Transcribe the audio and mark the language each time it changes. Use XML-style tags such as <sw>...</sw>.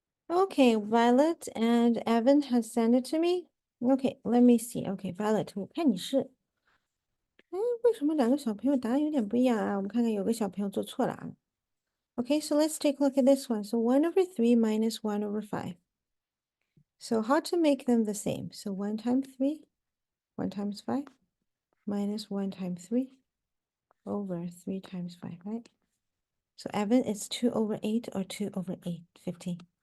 <en>Okay, Violet and Evan has sent it to me. Okay, let me see.</en> <zh>Okay, Violet, 我看你是，哎，为什么两个小朋友答案有点不一样啊？我们看看有个小朋友做错了啊。</zh> <en>Okay, so let's take a look at this one. So 1 over 3 minus 1 over 5. So how to make them the same? So 1 times 3, 1 times 5, minus 1 times 3 over 3 times 5, right? So Evan, it's 2 over 8 or 2 over 8, 15.</en>